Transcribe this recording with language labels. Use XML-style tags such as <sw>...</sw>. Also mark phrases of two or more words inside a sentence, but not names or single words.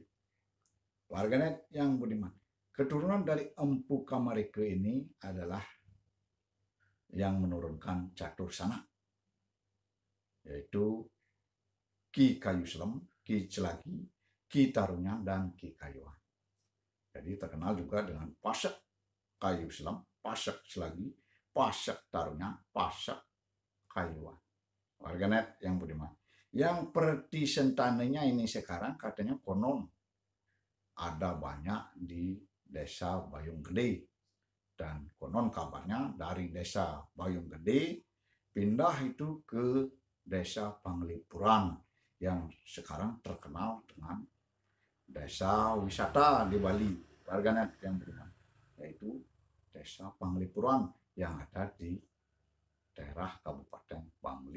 <id>Warganet yang budiman, keturunan dari Empu Kamarike ini adalah yang menurunkan catur sana, yaitu Ki Kayu Selem, Ki Celagi, Ki Tarunya, dan Ki Kayuan. Jadi terkenal juga dengan Pasak Kayu Selem, Pasak Celagi, Pasak Tarunya, Pasak Kayuan. Warganet yang budiman, yang pertisentanenya ini sekarang katanya konon ada banyak di desa Bayung Gede, dan konon kabarnya dari desa Bayung Gede pindah itu ke desa Panglipuran yang sekarang terkenal dengan desa wisata di Bali, warganet yang budiman, yaitu desa Panglipuran yang ada di daerah Kabupaten Bangli.</id>